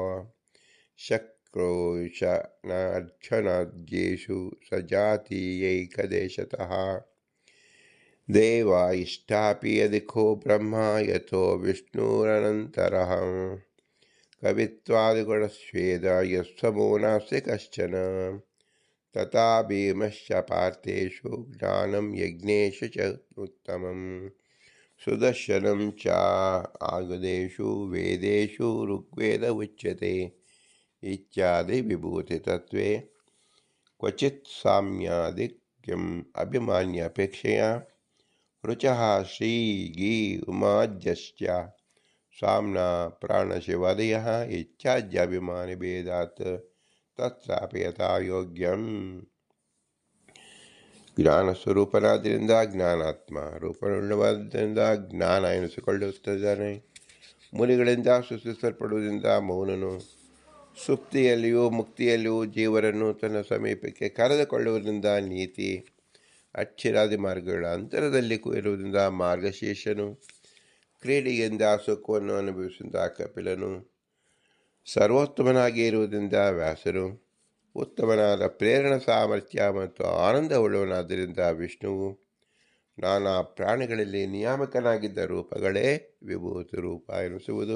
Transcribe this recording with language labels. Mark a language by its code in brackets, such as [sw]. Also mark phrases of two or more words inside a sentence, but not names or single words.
[sa] ಶಕ್ರೋಶನಾರ್ಜನಾದ್ಯೇಷು ಸಜಾತೀಯೈಕದೇಶತಃ ದೇವ ಇಷ್ಟಾಪಿ ಅಧಿಕೋ ಬ್ರಹ್ಮ ಯಥೋ ವಿಷ್ಣುರನಂತರಃ ಕವಿತ್ವಾದಿಗುಣಸ್ವೇದ ಯಸ್ಸಮೋ ನಾಸ್ತಿ ಕಶ್ಚನ ತಥಾ ಭೀಮಶ್ಚ ಪಾರ್ಥೇಷು ಜ್ಞಾನಂ ಯಜ್ಞೇಶು ಚ ಉತ್ತಮಂ ಸುದರ್ಶನಂ ಚ ಆಯುಧೇಷು ವೇದೇಷು ಋಗ್ವೇದ ಉಚ್ಯತೆ ಇತ್ಯಾದಿ ವಿಭೂತಿ ತತ್ವೇ ಕ್ವಚಿತ್ ಸಾಮ್ಯಾದಿಕ್ಯಂ ಅಭಿಮಾನ್ಯಪೇಕ್ಷೆಯ ರುಚಃ ಶ್ರೀ ಗೀ ಉಮಾಜ್ಯಶ್ಚ ಸಾಮ್ನಾ ಪ್ರಾಣಶಿವಾದಯಃ ಇತ್ಯಾದ್ಯಭಿಮಾನಿಭೇದಾತ್ ತತ್ರಾಪಿ ಯಥಾ ಯೋಗ್ಯಂ. [kn] ಜ್ಞಾನಸ್ವರೂಪನಾದ್ದರಿಂದ ಜ್ಞಾನಾತ್ಮ, ರೂಪವುಳ್ಳವಾದ್ದರಿಂದ ಜ್ಞಾನ ಎನಿಸಿಕೊಳ್ಳುತ್ತಿದ್ದಾನೆ. ಮುನಿಗಳಿಂದ ಸೃಷ್ಟಿಸಲ್ಪಡುವುದರಿಂದ ಮೌನನು, ಸುಪ್ತಿಯಲ್ಲಿಯೂ ಮುಕ್ತಿಯಲ್ಲಿಯೂ ಜೀವರನ್ನು ತನ್ನ ಸಮೀಪಕ್ಕೆ ಕರೆದುಕೊಳ್ಳುವುದರಿಂದ ನೀತಿ, ಅಕ್ಷರಾದಿ ಮಾರ್ಗಗಳ ಅಂತರದಲ್ಲಿ ಇರುವುದರಿಂದ ಮಾರ್ಗಶೇಷನು, ಕ್ರೀಡೆಯಿಂದ ಸುಖವನ್ನು ಅನುಭವಿಸಿದ ಕಪಿಲನು, ಸರ್ವೋತ್ತಮನಾಗಿ ಇರುವುದರಿಂದ ವ್ಯಾಸನು, ಉತ್ತಮನಾದ ಪ್ರೇರಣ ಸಾಮರ್ಥ್ಯ ಮತ್ತು ಆನಂದವುಳ್ಳವನಾದ್ದರಿಂದ ವಿಷ್ಣುವು, ನಾನಾ ಪ್ರಾಣಿಗಳಲ್ಲಿ ನಿಯಾಮಕನಾಗಿದ್ದ ರೂಪಗಳೇ ವಿಭೂತಿ ರೂಪ ಎನಿಸುವುದು.